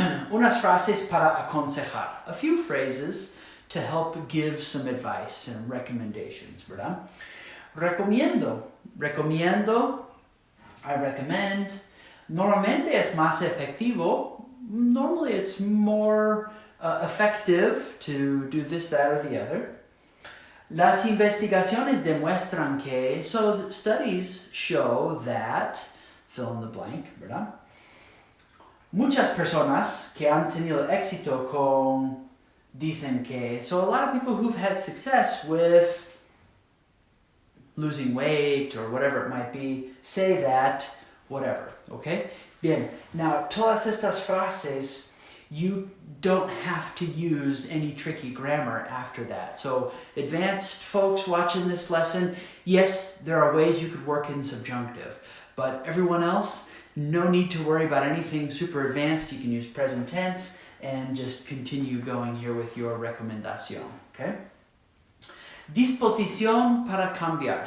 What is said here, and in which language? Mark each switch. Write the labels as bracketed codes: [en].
[es] Unas frases para aconsejar. [en] A few phrases to help give some advice and recommendations, ¿verdad? Recomiendo. Recomiendo. I recommend. [es] Normalmente es más efectivo. [en] Normally it's more effective to do this, that, or the other. [es] Las investigaciones demuestran que, [en] so the studies show that, fill in the blank, ¿verdad? [es] Muchas personas que han tenido éxito con, dicen que, [en] so a lot of people who've had success with losing weight or whatever it might be, say that, whatever, okay? Bien, now [es] todas estas frases, [en] you don't have to use any tricky grammar after that. So advanced folks watching this lesson, yes, there are ways you could work in subjunctive, but everyone else, no need to worry about anything super advanced. You can use present tense and just continue going here with your recomendación, okay? [es] Disposición para cambiar.